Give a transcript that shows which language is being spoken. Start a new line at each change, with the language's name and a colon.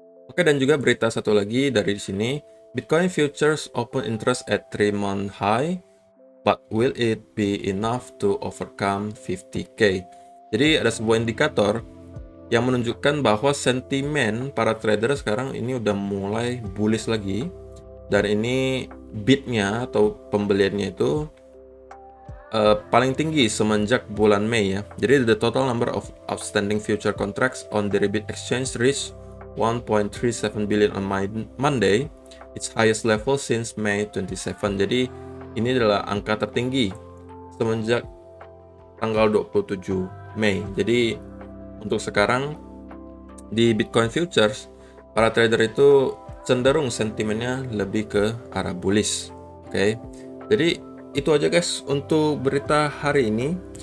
Indonesian: Oke, dan juga berita satu lagi dari sini,
English: Bitcoin futures open interest at 3-month high, but will it be enough to overcome 50K?
Indonesian: Jadi ada sebuah indikator yang menunjukkan bahwa sentimen para trader sekarang ini udah mulai bullish lagi, dan ini bidnya atau pembeliannya itu paling tinggi semenjak bulan Mei ya.
English: Jadi the total number of outstanding future contracts on the Bit exchange reached 1.37 billion on Monday, its highest level since May 27.
Indonesian: Jadi ini adalah angka tertinggi semenjak tanggal 27 Mei. Jadi untuk sekarang di Bitcoin futures para trader itu cenderung sentimennya lebih ke arah bullish. Oke. Jadi itu aja guys untuk berita hari ini.